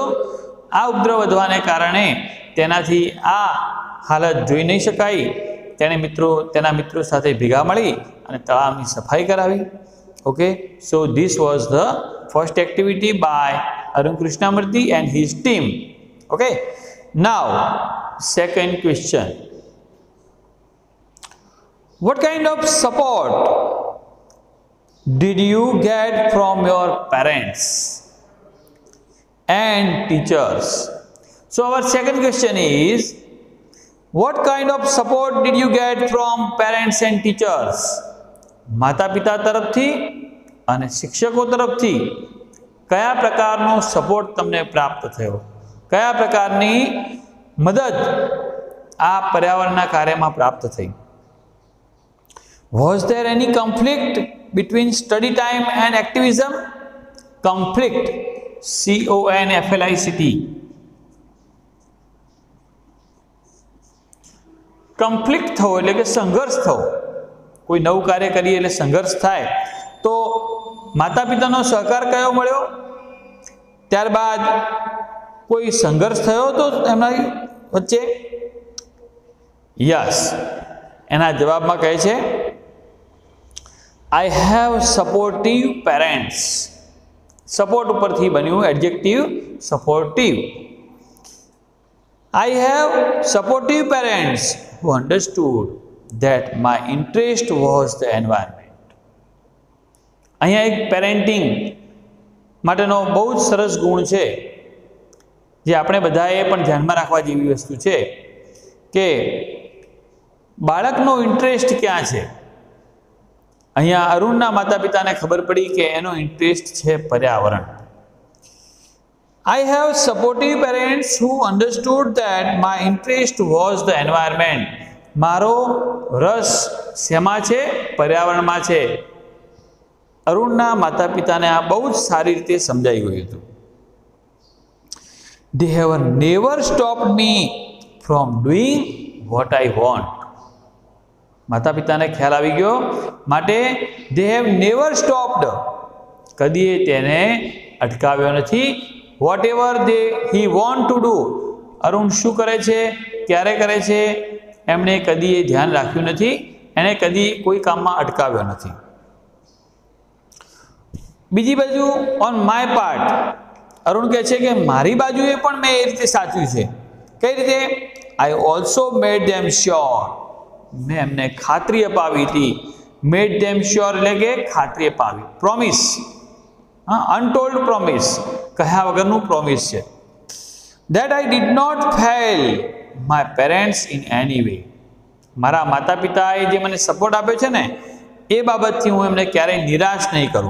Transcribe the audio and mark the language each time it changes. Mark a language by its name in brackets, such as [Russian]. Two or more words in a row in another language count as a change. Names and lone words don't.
[Gujarati] આ ઉપદ્રવ વધવાને કારણે તેનાથી આ હાલત જોઈ નહીં શકાય. તેના મિત્રો સાથે ભેગા મળી અને તળાવની સફાઈ કરાવી. [English] Okay, so this was the first activity by Arun Krishnamurthy and his team. Okay, now second question. What kind of support did you get from your parents and teachers? So our second question is, what kind of support did you get from parents and teachers? [Gujarati] માતા પિતા તરફથી અને શિક્ષકો તરફથી કયા પ્રકારનો સપોર્ટ તમને પ્રાપ્ત થયો? કયા પ્રકારની મદદ આ પર્યાવરણના કાર્યમાં પ્રાપ્ત થઈ? [English] Was there any conflict between study time and activism? Conflict, CONFLICT. [Gujarati] conflict થવો એટલે કે સંઘર્ષ થવો. કોઈ નવું કાર્ય કરીએ એટલે સંઘર્ષ થાય. તો માતા પિતાનો સહકાર કયો મળ્યો? ત્યારબાદ કોઈ સંઘર્ષ થયો તો એમના વચ્ચે? યસ. એના જવાબમાં કહે છે, [English] I have supportive parents. [Gujarati] સપોર્ટ ઉપરથી બન્યું [English] adjective supportive. I have supportive parents who understood that my interest was the environment. [Gujarati] અહીંયા એક પેરેન્ટિંગ માટેનો બહુ જ સરસ ગુણ છે, જે આપણે બધાએ પણ ધ્યાનમાં રાખવા જેવી વસ્તુ છે કે બાળકનો ઇન્ટરેસ્ટ ક્યાં છે. અહીંયા અરુણના માતા પિતાને ખબર પડી કે એનો ઇન્ટરેસ્ટ છે પર્યાવરણ. [English] I have supportive parents who understood that my interest was the environment. [Gujarati] મારો રસ શેમાં છે? પર્યાવરણમાં છે. અરુણના માતા પિતાને આ બહુ જ સારી રીતે સમજાઈ ગયું હતું. [English] They have never stopped me from doing what I want. [Gujarati] માતા પિતાને ખ્યાલ આવી ગયો, માટે [English] they have never stopped. [Gujarati] કદીએ તેને અટકાવ્યો નથી. [English] whatever he want to do. [Gujarati] અરુણ શું કરે છે, ક્યારે કરે છે, એમણે કદી ધ્યાન રાખ્યું નથી. એને કદી કોઈ કામમાં અટકાવ્યો નથી. બીજી બાજુ [English] on my part, [Gujarati] અરુણ કહે છે કે મારી બાજુએ પણ મેં એ રીતે સાચું છે. કઈ રીતે? [English] I also made them sure. [Gujarati] મેં એમને ખાતરી અપાવી હતી. [English] made them sure [Gujarati] એટલે કે ખાતરી અપાવી. પ્રોમિસ, [English] untold promise, [Gujarati] કહ્યા વગરનું પ્રોમિસ છે. [English] that I did not fail my parents in any way. [Gujarati] મારા માતા પિતાએ જે મને સપોર્ટ આપ્યો છે ને, એ બાબતથી હું એમને ક્યારેય નિરાશ નહીં કરું.